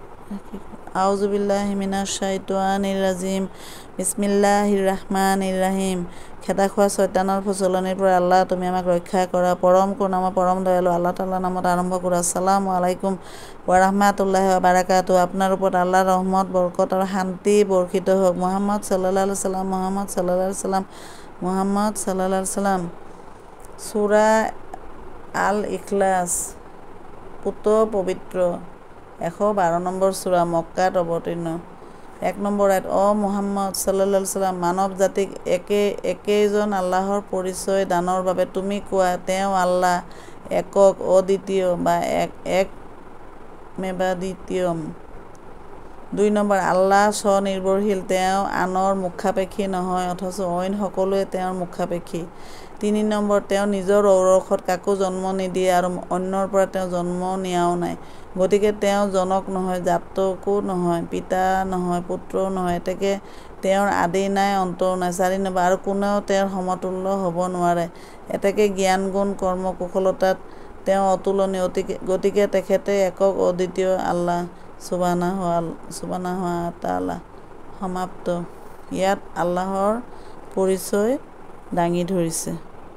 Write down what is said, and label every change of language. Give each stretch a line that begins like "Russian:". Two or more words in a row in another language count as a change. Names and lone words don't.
Arabic: أعوذ بالله من الشيطان الرجيم بسم الله الرحمن الرحيم
Assamese: খেদা খোৱা শয়তানৰ প্ৰচলনিৰ পৰা আল্লাহ তুমি আমাক ৰক্ষা কৰা পৰম কৰুণাময় পৰম দয়ালু আল্লাহ তাআলাৰ নামত আৰম্ভ কৰোঁ
Arabic: السلام عليكم ورحمة الله وبركاته
Assamese: আপোনাৰ ওপৰত আল্লাহৰ ৰহমত বৰকত আৰু শান্তি বৰ্ষিত হওক মুহাম্মদ
Arabic: صلى الله عليه وسلم
Assamese: মুহাম্মদ
Arabic: صلى الله عليه وسلم
Assamese: মুহাম্মদ
Arabic: صلى الله عليه وسلم
Assamese: সূরা আল ইখলাস পুত পবিত্ৰ 112 নম্বৰ সূৰা মক্কাত অৱতীৰ্ণ 1 নম্বৰ আয়াত মুহাম্মদ
Arabic: صلى الله عليه
Assamese: ওয়াসাল্লাম মানৱ জাতিক একেইজন আল্লাহৰ পৰিচয় দানৰ বাবে তুমি কোৱা তেওঁ আল্লাহ একক অদ্বিতীয় বা এক মেবাদ্বিতীয়ম 2 নম্বৰ আল্লাহ স্বনিৰ্ভৰশীল তেওঁ আনৰ মুখাপেক্ষী নহয় অথচ অইন সকলোৱে তেওঁৰ মুখাপেক্ষী 3 নম্বৰ তেওঁ নিজৰ ঔৰসত কাকো জন্ম নিদিয়ে আৰু অন্যৰ পৰা তেওঁ জন্ম নিয়াও নাই গতিকে তেওঁ জনক নহয় জাতকো নহয় পিতা নহয় পুত্ৰও নহয় এতেকে তেওঁৰ আদি নাই অন্তও নাই 4 নম্বৰ আৰু কোনেও তেওঁৰ সমতুল্য হ'ব নোৱাৰে এতেকে জ্ঞান গুণ কৰ্ম কুশলতাত তেওঁ অতুলনীয় গতিকে তেখেতে একক অদ্বিতীয় আল্লাহ
Arabic: سبحانه وتعالى
Assamese: সমাপ্ত ইয়াত আল্লাহৰ পৰিচয় দাঙি ধৰিছে।